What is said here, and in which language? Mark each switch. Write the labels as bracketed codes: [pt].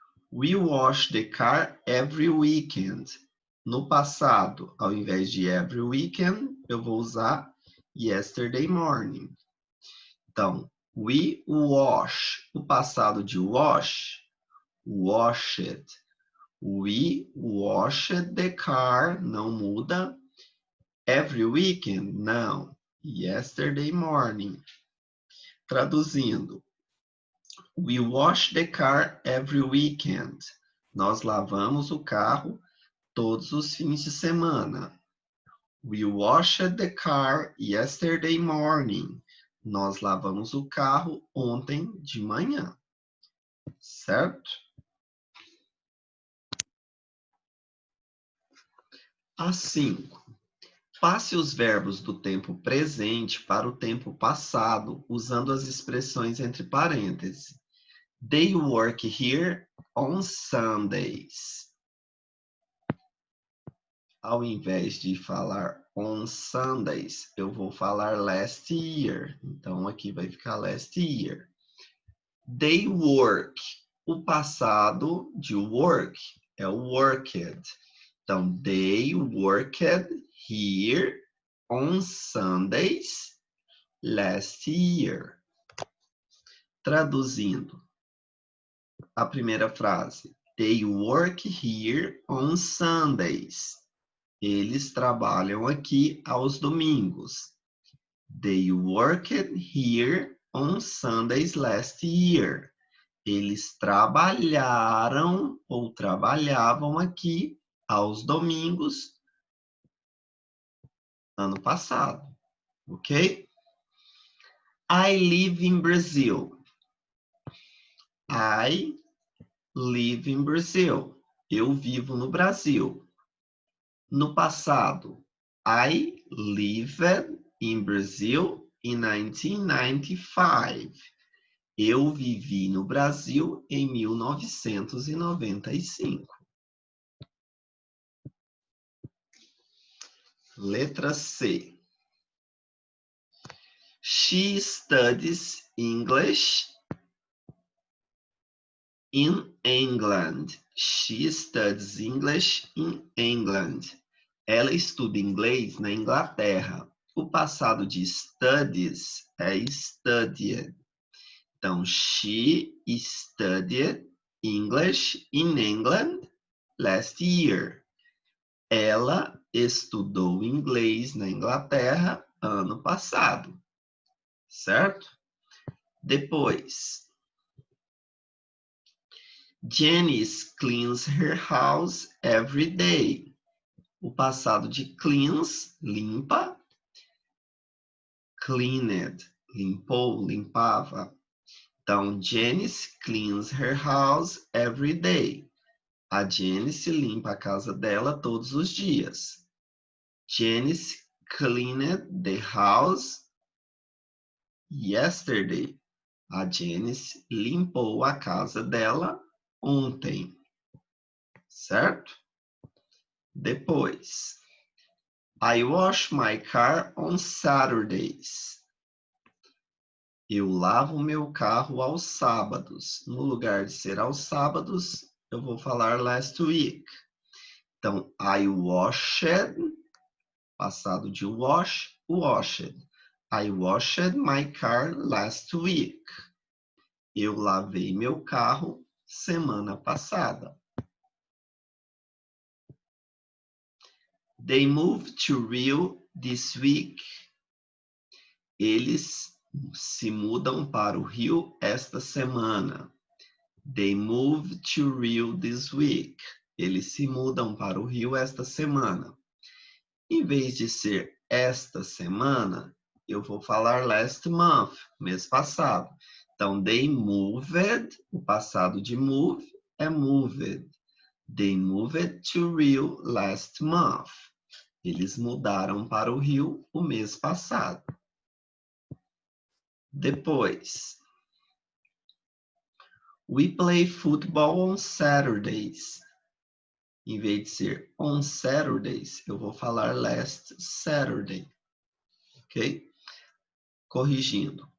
[en] We wash the car every weekend. [pt] No passado, ao invés de [en] every weekend, [pt] eu vou usar [en] yesterday morning. [pt] Então, [en] we wash. [pt] O passado de wash, washed. [en] We washed the car, [pt] não muda. [en] Every weekend, não. Yesterday morning. [pt] Traduzindo. [en] We wash the car every weekend. [pt] Nós lavamos o carro todos os fins de semana. [en] We washed the car yesterday morning. [pt] Nós lavamos o carro ontem de manhã. Certo? A5. Passe os verbos do tempo presente para o tempo passado, usando as expressões entre parênteses. [en] They work here on Sundays. [pt] Ao invés de falar [en] on Sundays, [pt] eu vou falar [en] last year. [pt] Então, aqui vai ficar [en] last year. They work. [pt] O passado de work é o worked. [en] Então, they worked here on Sundays last year. [pt] Traduzindo a primeira frase. [en] They work here on Sundays. [pt] Eles trabalham aqui aos domingos. [en] They worked here on Sundays last year. [pt] Eles trabalharam ou trabalhavam aqui aos domingos ano passado. [en] Ok? I live in Brazil. I live in Brazil. [pt] Eu vivo no Brasil. No passado, [en] I lived in Brazil in 1995. [pt] Eu vivi no Brasil em 1995. Letra C. [en] She studies English in England. She studies English in England. [pt] Ela estuda inglês na Inglaterra. O passado de studies é studied. [en] Então, she studied English in England last year. [pt] Ela estudou inglês na Inglaterra ano passado. Certo? [en] Depois, Janice cleans her house every day. [pt] O passado de cleans, limpa. Cleaned, limpou, limpava. [en] Então, Janice cleans her house every day. [pt] A Janice limpa a casa dela todos os dias. [en] Janice cleaned the house yesterday. [pt] A Janice limpou a casa dela ontem. Certo? [en] Depois, I wash my car on Saturdays. [pt] Eu lavo meu carro aos sábados. No lugar de ser aos sábados, eu vou falar [en] last week. Então, I washed, [pt] passado de [en] wash, washed. I washed my car last week. [pt] Eu lavei meu carro semana passada. [en] They moved to Rio this week. [pt] Eles se mudam para o Rio esta semana. [en] They moved to Rio this week. [pt] Eles se mudam para o Rio esta semana. Em vez de ser esta semana, eu vou falar [en] last month, [pt] mês passado. Então, [en] they moved, [pt] o passado de move é moved. [en] They moved to Rio last month. [pt] Eles mudaram para o Rio o mês passado. [en] Depois, we play football on Saturdays. [pt] Em vez de ser [en] on Saturdays, [pt] eu vou falar [en] last Saturday. [pt] Ok? Corrigindo.